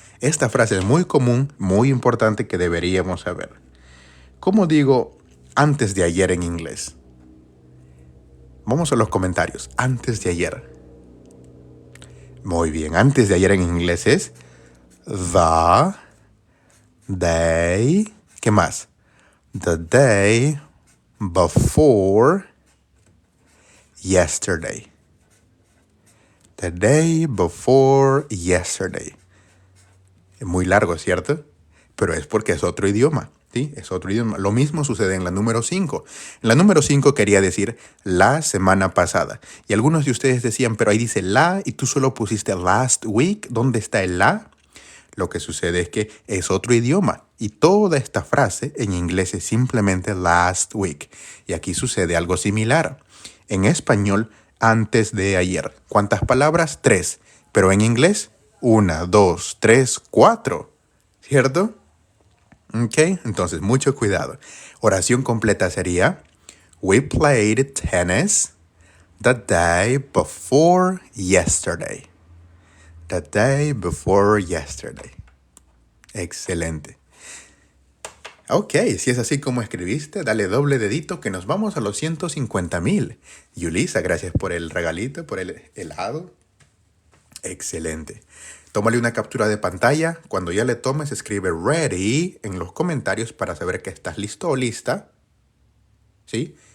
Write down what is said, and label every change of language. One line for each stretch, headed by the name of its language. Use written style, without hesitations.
Spanish: Esta frase es muy común, muy importante que deberíamos saber. ¿Cómo digo antes de ayer en inglés? Vamos a los comentarios. Antes de ayer. Muy bien. Antes de ayer en inglés es
English: the day.
Spanish: ¿Qué más?
English: The day before yesterday. The day before yesterday.
Spanish: Es muy largo, ¿cierto? Pero es porque es otro idioma. ¿Sí? Es otro idioma. Lo mismo sucede en la número 5. En la número 5 quería decir la semana pasada. Y algunos de ustedes decían, pero ahí dice la y tú solo pusiste
English: last week.
Spanish: ¿Dónde está el la? Lo que sucede es que es otro idioma. Y toda esta frase en inglés es simplemente
English: last week.
Spanish: Y aquí sucede algo similar. En español, antes de ayer. ¿Cuántas palabras? 3. Pero en inglés, 1, 2, 3, 4. ¿Cierto? Ok, entonces mucho cuidado. Oración completa sería,
English: we played tennis the day before yesterday. The day before yesterday.
Spanish: Excelente. Ok, si es así como escribiste, dale doble dedito que nos vamos a los 150,000. Yulisa, gracias por el regalito, por el helado. Excelente. Tómale una captura de pantalla. Cuando ya le tomes, escribe ready en los comentarios para saber que estás listo o lista, ¿sí?